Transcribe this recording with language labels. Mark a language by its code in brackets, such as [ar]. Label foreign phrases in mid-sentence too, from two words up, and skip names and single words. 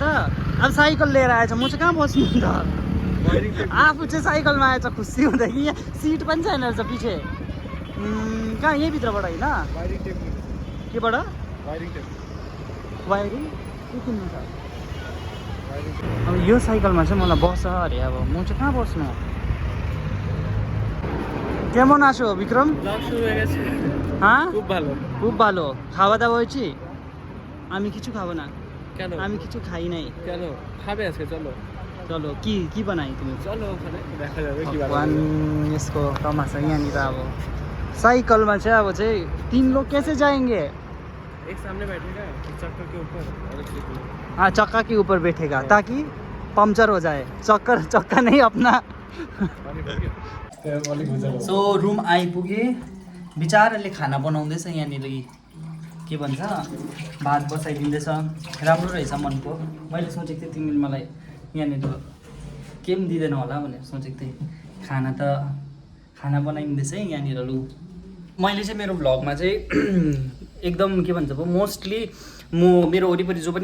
[ne] अब साइकल लिएर आएछ, म चाहिँ कहाँ बस्नु नि त। आफू चाहिँ साइकलमा आएछ खुसी हुँदा कि यहाँ सिट पनि छैन रहेछ पछि। कहाँ यहीँभित्रबाट होइन केबाट वायरिङ के किन्नु छ। अब यो साइकलमा चाहिँ मलाई बस्छ अरे, अब म चाहिँ कहाँ बस्नु। [bn] কেমন আছো বিক্রম? হ্যাঁ খুব ভালো। খাওয়া দাওয়া হয়েছে? আমি কিছু খাবো না। কেন? আমি কিছু খাই নাই। কেন? খাবে আজকে, চলো চলো। কি বানাই তুমি? চলো ওখানে দেখা যাবে কি বানাই। [ne] यसको तमासा यहाँनिर अब साइकलमा चाहिँ अब चाहिँ [hi] 3 लोग कैसे जाएंगे? एक सामने बैठेगा चक्का के ऊपर और एक पीछे। हाँ चक्का के ऊपर बैठेगा ताकि पंचर हो जाए। चक्का नहीं अपना। [ne] सो रुम आइपुगे बिचाराले खाना बनाउँदैछ यहाँनिर के भन्छ भात बसाइदिँदैछ राम्रो रहेछ मनको मैले सोचेको थिएँ तिमीले मलाई यहाँनिर के पनि दिँदैन होला भनेर सोचेको थिएँ खाना बनाइदिँदैछ है यहाँनिर लु मैले चाहिँ मेरो भ्लगमा चाहिँ एकदम के भन्छ मोस्टली म मेरो वरिपरि जो पनि